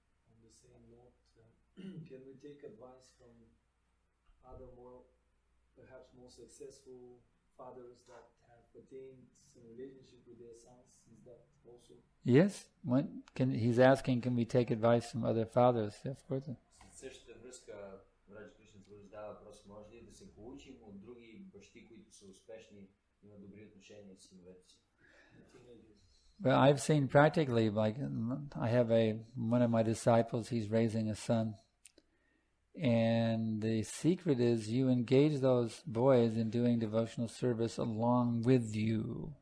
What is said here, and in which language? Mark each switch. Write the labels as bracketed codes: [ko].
[en] On the same note, can we take advice from other perhaps more successful fathers that have attained some relationship with their sons? Is that also? Yes. He's asking, can we take advice from other fathers? Of course. [bg] Същата връзка, Раджа Кришна задава въпрос, може ли да се получим от други бащи, които са успешни, имат добри отношения с синовете си? [en] Well, I've seen practically, like I have one of my disciples, he's raising a son. And the secret is you engage those boys in doing devotional service along with you.